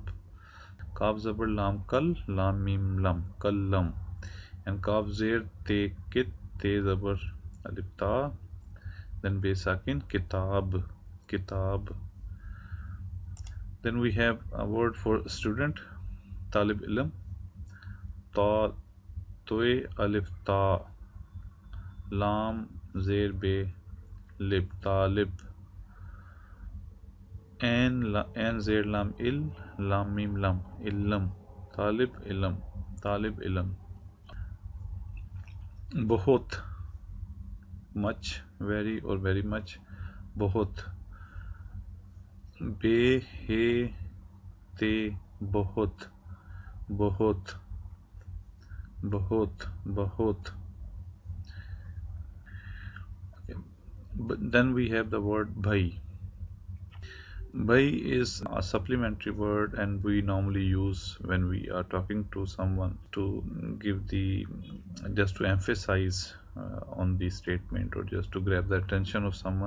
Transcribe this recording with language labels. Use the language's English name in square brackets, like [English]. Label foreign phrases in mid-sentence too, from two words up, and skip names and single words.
[Urdu] کاف زبر لام کل، لام میم لام، کلام. And کاف زیر تے کت، تے زبر الف تا, then بے ساکن، کتاب، کتاب. [English] Then we have a word for student, [Urdu] طالب علم، تا، طوئے الف تا، لام زیر بے لب، طالب. عین زیر لام عل، لام میم لام, علم، طالب علم، طالب علم. [English] Bahut, much, very or very much, bahut. [Urdu] بے، ہے, تے، بہت، بہت، بہت، بہت. [English] But then we have the word bhai. Bhai is a supplementary word, and we normally use when we are talking to someone to give the just to emphasize on the statement or just to grab the attention of someone.